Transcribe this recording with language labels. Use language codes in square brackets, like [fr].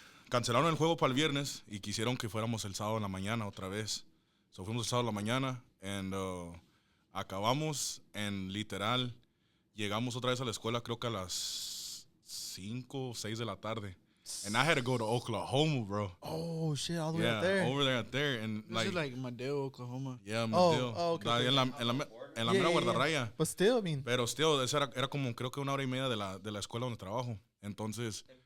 [es] Cancelaron el juego para el viernes y quisieron que fuéramos el sábado en la mañana otra vez. So fuimos el sábado en la mañana and acabamos en literal llegamos otra vez a la escuela creo que a las 5 o 6 de la tarde. [en] And I had to go to Oklahoma, bro. Oh shit, all the way out there. Over there and this is like Madeo, Oklahoma. Yeah, Madeo. Okay. [es] En la mera guardarraya. [en] But still, I mean. [es] Pero still, era como creo que 1 hora y media de la escuela donde trabajo. Entonces,